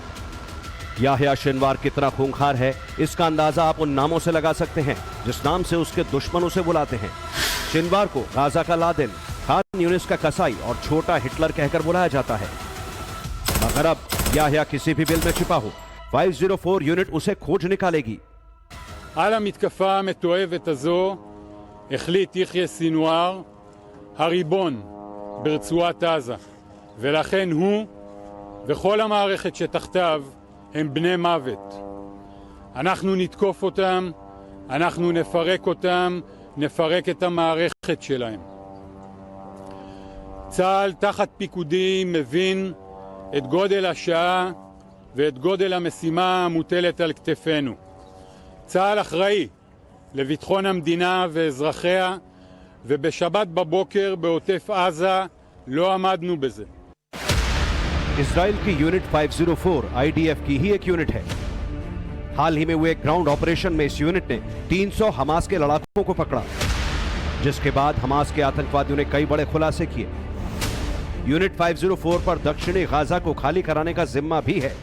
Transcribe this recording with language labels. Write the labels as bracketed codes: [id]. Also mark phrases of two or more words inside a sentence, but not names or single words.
[hi] याह्या सिनवार कितना खूंखार है इसका अंदाजा आप उन नामों से लगा सकते हैं जिस नाम से उसके दुश्मन उसे बुलाते हैं। सिनवार को गाजा का लादेन, खान यूनिस का कसाई और छोटा हिटलर कहकर बुलाया जाता है। मगर अब याह्या किसी भी बिल में छिपा हो, 504 यूनिट उसे खोज निकालेगी। [he] על המתקפה המתועבת הזו החליט יחיא סינואר, הריבון ברצועת עזה, ולכן הוא וכל המערכת שתחתיו הם בני מוות. אנחנו נתקוף אותם, אנחנו נפרק אותם, נפרק את המערכת שלהם. צה"ל תחת פיקודי מבין את גודל השעה ואת גודל המשימה המוטלת על כתפינו. צה"ל אחראי לביטחון המדינה ואזרחיה, ובשבת בבוקר בעוטף עזה לא עמדנו בזה. [hi] इजराइल की यूनिट 504 आईडीएफ की ही एक यूनिट है। हाल ही में हुए [en] ground operation [hi] में इस यूनिट ने 300 हमास के लड़ाकों को पकड़ा, जिसके बाद हमास के आतंकवादियों ने कई बड़े खुलासे किए। यूनिट 504 पर दक्षिणी गाजा को खाली कराने का जिम्मा भी है।